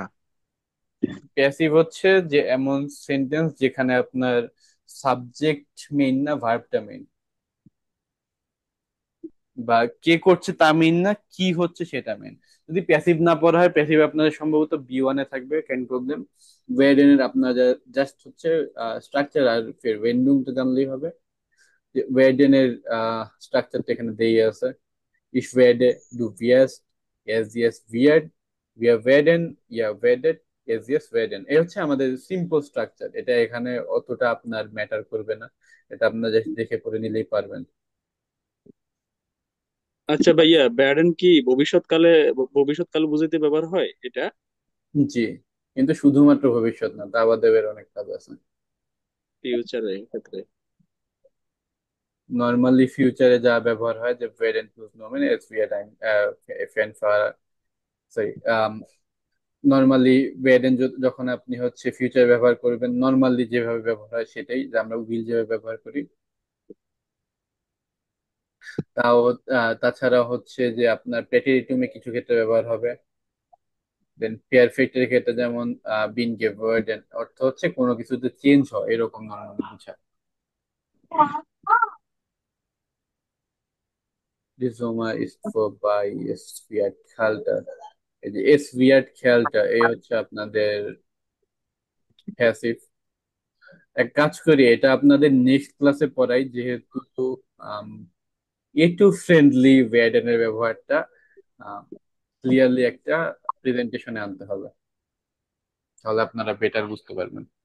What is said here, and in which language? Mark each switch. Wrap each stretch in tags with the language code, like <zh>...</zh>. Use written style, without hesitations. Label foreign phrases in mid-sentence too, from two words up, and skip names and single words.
<bn>প্যাসিভ হচ্ছে যে এমন সেন্টেন্স যেখানে আপনার সাবজেক্ট মেইন না, ভার্বটা মেইন, বা কে করছে তা মেইন না, কি হচ্ছে সেটা মেইন। যদি প্যাসিভ না পড়া হয়, প্যাসিভ আপনাদের সম্ভবত বি1-এ থাকবে, কেন প্রবলেম। ওয়েডেনের আপনার জাস্ট হচ্ছে স্ট্রাকচার আর ফের ওয়েন্ডুংটা জানলেই হবে। যে ওয়েডেনের স্ট্রাকচারটা এখানে দিয়ে আছে।</bn> <de>Ich werde, du wirst, er, sie, es wird, wir werden, ihr werdet, es, sie, es werden।</de> <bn>এই হচ্ছে আমাদের সিম্পল স্ট্রাকচার, এটা এখানে অতটা আপনার ম্যাটার করবে না, এটা আপনার জাস্ট দেখে পড়ে নিলেই পারবেন। আচ্ছা ভাইয়া, ব্যাডেন কি ভবিষ্যৎকালে, ভবিষ্যৎকাল বুঝাইতে ব্যবহার হয় এটা? জি, কিন্তু শুধুমাত্র ভবিষ্যৎ না, তা বাদেও এর অনেক কাজ আছে। ফিউচারে ক্ষেত্রে? নর্মালি ফিউচারে যা ব্যবহার হয়, যে</bn> <de>werden plus nomen es wird ein wenn</de> <bn>সরি, নর্মালি werden যখন আপনি হচ্ছে ফিউচার ব্যবহার করবেন, নর্মালি যেভাবে ব্যবহার হয় সেটাই, যে আমরা উইল যেভাবে ব্যবহার করি। তাও তাছাড়া হচ্ছে যে আপনার প্রেটেরিটুমে কিছু ক্ষেত্রে ব্যবহার হবে। দেন পেয়ারফেক্টের ক্ষেত্রে যেমন</bn> <de>bin geworden</de> <bn>অর্থ হচ্ছে কোনো কিছুতে চেঞ্জ হয়, এরকম নর্মালি বোঝায়।</bn> <de>রিজোমা ist vorbei, es wird kälter।</de> <bn>এই যে</bn> <de>es wird</de> <bn>খেয়ালটা, এই হচ্ছে আপনাদের প্যাসিভ। এক কাজ করি, এটা আপনাদের নেক্সট ক্লাসে পড়াই, যেহেতু একটু ফ্রেন্ডলি ওয়েডেনের ব্যবহারটা ক্লিয়ারলি একটা প্রেজেন্টেশনে আনতে হবে, তাহলে আপনারা বেটার বুঝতে পারবেন।</bn>